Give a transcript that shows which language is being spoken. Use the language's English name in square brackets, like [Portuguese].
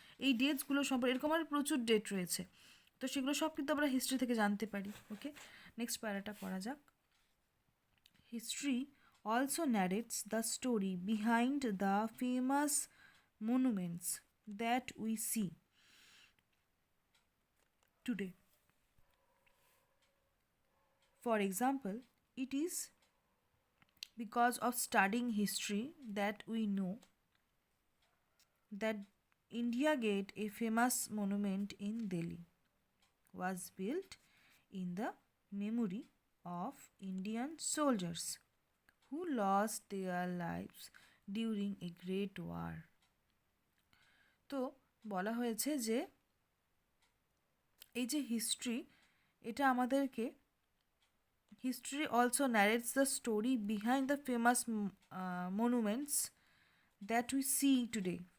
[Bangla] এই ডেটসগুলো সম্পর্কে এরকম আর প্রচুর ডেট রয়েছে, তো সেগুলো সব কিন্তু আমরা হিস্ট্রি থেকে জানতে পারি। [English] okay, [Bangla] নেক্সট প্যারাটা পড়া যাক। [English] History also narrates the story behind the famous monuments that we see today. For example, it is because of studying history that we know that India Gate, a famous monument in Delhi, was built in the memory of Indian soldiers who lost their lives during a great war. [Bangla] তো বলা হয়েছে যে এই যে history, এটা আমাদেরকে, [English] History also narrates the story behind the famous monuments that we see today.